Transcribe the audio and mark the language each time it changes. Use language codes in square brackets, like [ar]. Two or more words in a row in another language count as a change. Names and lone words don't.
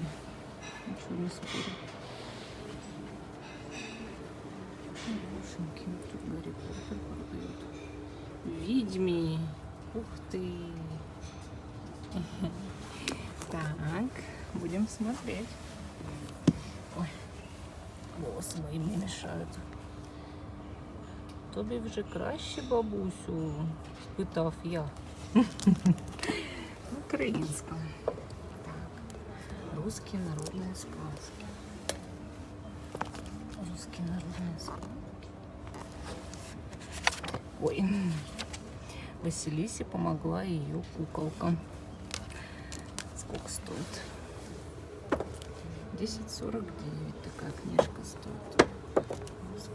[ru] Ничего не спорю. Хорошенькие. Тут Гарри Поттер продают. Ведьми. Ух ты. Так, будем смотреть. Ой, волосы мои мне мешают. [uk] Тобі вже краще, бабусю, спитав я. Українська. Так. [ru] Русские народные сказки. Русские народные сказки. Ой. Василисе помогла ее куколка. Сколько стоит? 10,49 такая книжка стоит.